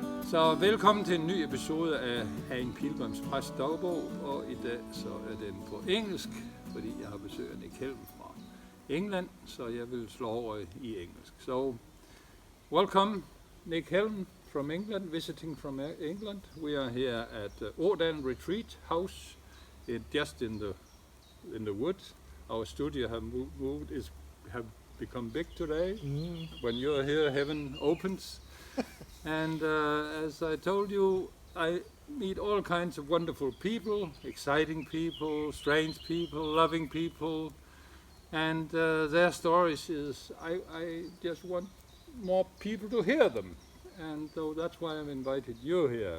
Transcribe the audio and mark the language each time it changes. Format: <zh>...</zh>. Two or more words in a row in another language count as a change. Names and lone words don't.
<da>Så velkommen til en ny episode af en Pilgrimspræst dagbog, og i dag så er den på engelsk, fordi jeg har besøg af Helm fra England, så jeg vil slå over i engelsk.</da> <en>So, welcome Helm from England, visiting from England. We are here at Årdalen Retreat House, just in the woods. Our studio have become big today. When you're here, heaven opens. And as I told you, I meet all kinds of wonderful people, exciting people, strange people, loving people, and their stories I just want more people to hear them, and so that's why I've invited you here.</en>